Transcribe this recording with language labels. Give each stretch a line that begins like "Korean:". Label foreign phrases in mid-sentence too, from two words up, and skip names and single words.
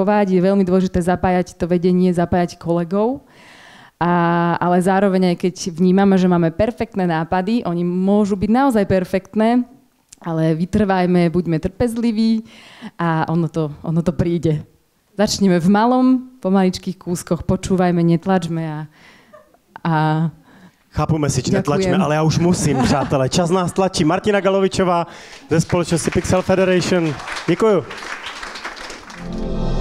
Slovak: Je veľmi dôležité zapájať to vedenie, zapájať kolegov, ale zároveň aj keď vnímame, že máme perfektné nápady, oni môžu byť naozaj perfektné, ale vytrvajme, buďme trpezliví a ono to príde. Začneme v malom, po maličkých kúskoch, počúvajme, netlačme a
Czech: Chápu message, netlačme, ale já už musím, přátelé. Čas nás tlačí. Martina Galovičová ze společnosti Pixel Federation. Děkuju.